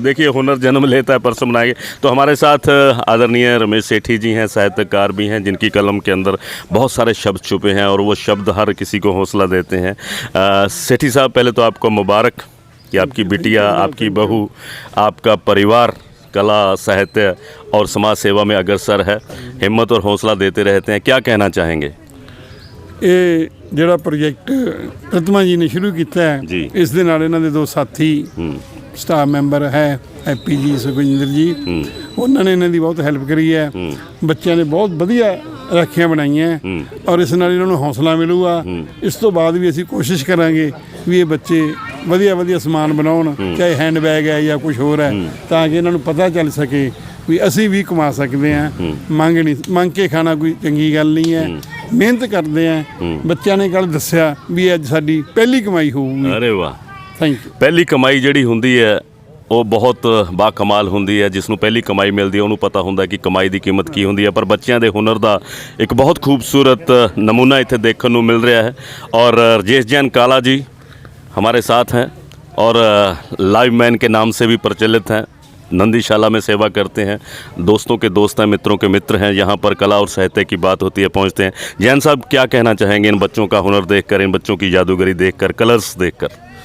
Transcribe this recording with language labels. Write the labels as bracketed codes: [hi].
[hi] देखिए, हुनर जन्म लेता है, परसों बनाएंगे। तो हमारे साथ आदरणीय रमेश सेठी जी हैं, साहित्यकार भी हैं, जिनकी कलम के अंदर बहुत सारे शब्द छुपे हैं और वो शब्द हर किसी को हौसला देते हैं। सेठी साहब, पहले तो आपको मुबारक कि आपकी बिटिया, आपकी बहू, आपका परिवार कला, साहित्य और समाज सेवा में अग्रसर है, हिम्मत और हौसला देते रहते हैं। क्या कहना चाहेंगे? [pa] ਇਹ ਜਿਹੜਾ ਪ੍ਰੋਜੈਕਟ ਪ੍ਰਤਮਾ ਜੀ ਨੇ ਸ਼ੁਰੂ ਕੀਤਾ ਹੈ, ਜੀ। ਇਸ ਦੇ ਨਾਲ ਇਹਨਾਂ ਦੇ ਦੋ ਸਾਥੀ ਸਟਾਫ ਮੈਂਬਰ ਹੈ, ਹੈਪੀ ਜੀ, ਸੁਖਵਿੰਦਰ ਜੀ, ਉਹਨਾਂ ਨੇ ਇਹਨਾਂ ਦੀ ਬਹੁਤ ਹੈਲਪ ਕਰੀ ਹੈ। ਬੱਚਿਆਂ ਨੇ ਬਹੁਤ ਵਧੀਆ ਰਾਖੀਆਂ ਬਣਾਈਆਂ, ਔਰ ਇਸ ਨਾਲ ਇਹਨਾਂ ਨੂੰ ਹੌਸਲਾ ਮਿਲੂਗਾ। ਇਸ ਤੋਂ ਬਾਅਦ ਵੀ ਅਸੀਂ ਕੋਸ਼ਿਸ਼ ਕਰਾਂਗੇ ਵੀ ਇਹ ਬੱਚੇ ਵਧੀਆ ਵਧੀਆ ਸਮਾਨ ਬਣਾਉਣ, ਚਾਹੇ ਹੈਂਡ ਬੈਗ ਹੈ ਜਾਂ ਕੁਝ ਹੋਰ ਹੈ, ਤਾਂ ਕਿ ਇਹਨਾਂ ਨੂੰ ਪਤਾ ਚੱਲ ਸਕੇ ਵੀ ਅਸੀਂ ਵੀ ਕਮਾ ਸਕਦੇ ਹਾਂ। ਮੰਗ ਕੇ ਖਾਣਾ ਕੋਈ ਚੰਗੀ ਗੱਲ ਨਹੀਂ ਹੈ। ਮਿਹਨਤ ਕਰਦੇ ਆ। ਬੱਚਿਆਂ ਨੇ ਕੱਲ੍ਹ ਦੱਸਿਆ ਵੀ ਅੱਜ ਸਾਡੀ ਪਹਿਲੀ ਕਮਾਈ ਹੋਊਗੀ। [hi] अरे वाह, [en] Thank you. [pa] ਪਹਿਲੀ ਕਮਾਈ ਜਿਹੜੀ ਹੁੰਦੀ ਹੈ ਉਹ ਬਹੁਤ ਬਾਕਮਾਲ ਹੁੰਦੀ ਹੈ। ਜਿਸ ਨੂੰ ਪਹਿਲੀ ਕਮਾਈ ਮਿਲਦੀ ਹੈ ਉਹਨੂੰ ਪਤਾ ਹੁੰਦਾ ਕਿ ਕਮਾਈ ਦੀ ਕੀਮਤ ਕੀ ਹੁੰਦੀ ਹੈ। ਪਰ ਬੱਚਿਆਂ ਦੇ ਹੁਨਰ ਦਾ ਇੱਕ ਬਹੁਤ ਖੂਬਸੂਰਤ ਨਮੂਨਾ ਇੱਥੇ ਦੇਖਣ ਨੂੰ ਮਿਲ ਰਿਹਾ ਹੈ। [hi] और राजेश जैन काला जी हमारे साथ हैं और लाइव मैन के नाम से भी प्रचलित हैं, नंदीशाला में सेवा करते हैं, दोस्तों के दोस्त हैं, मित्रों के मित्र हैं। यहाँ पर कला और साहित्य की बात होती है, पहुँचते हैं। जैन साहब, क्या कहना चाहेंगे इन बच्चों का हुनर देखकर, इन बच्चों की जादूगरी देखकर, कलर्स देखकर?